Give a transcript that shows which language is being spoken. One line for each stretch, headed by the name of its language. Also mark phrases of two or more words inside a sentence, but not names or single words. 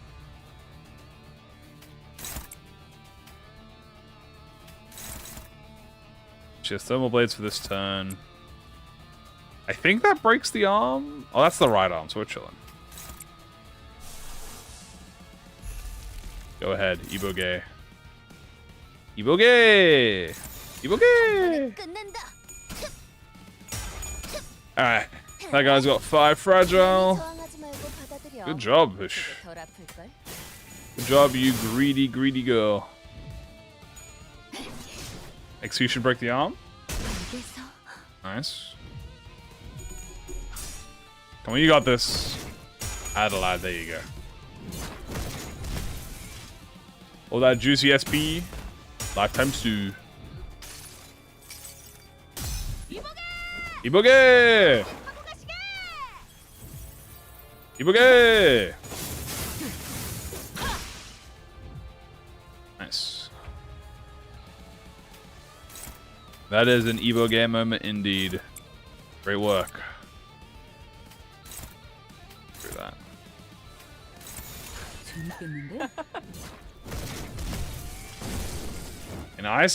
English: She has thermal blades for this turn. I think that breaks the arm. Oh, that's the right arm, so we're chilling. Go ahead, E.G.O. E.G.O. E.G.O. Alright. That guy's got 5 fragile. Good job, Fish. Good job, you greedy, greedy girl. Execution break the arm. Nice. Come on, you got this. Adelaide, there you go. All that juicy SP. Lifetime stew. E.G.O. E.G.O. Nice. That is an E.G.O moment indeed. Great work. Through that. Nice.